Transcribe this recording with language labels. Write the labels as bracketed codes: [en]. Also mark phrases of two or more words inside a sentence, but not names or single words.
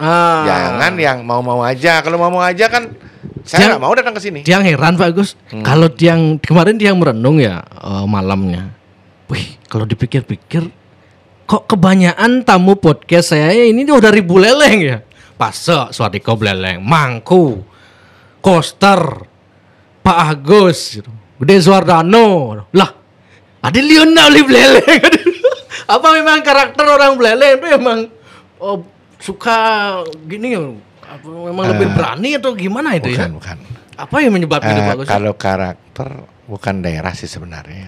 [id] Jangan yang mau-mau aja. Kalau mau-mau aja kan saya nggak mau datang ke sini. Dia heran Pak Agus. Kalau kemarin dia merenung ya malamnya. Wih, kalau dipikir-pikir kok kebanyakan tamu podcast saya ini udah ribu leleng ya. Pasek, Swadiko Bleleng, Mangku, Koster, Pak Agus, Gede Suardano. Lah, ada Lionel Bleleng. Apa memang karakter orang Bleleng itu memang suka gini memang lebih berani atau gimana itu ya? Bukan. Apa yang menyebabkan itu Pak Agus? Kalau karakter bukan daerah sih sebenarnya.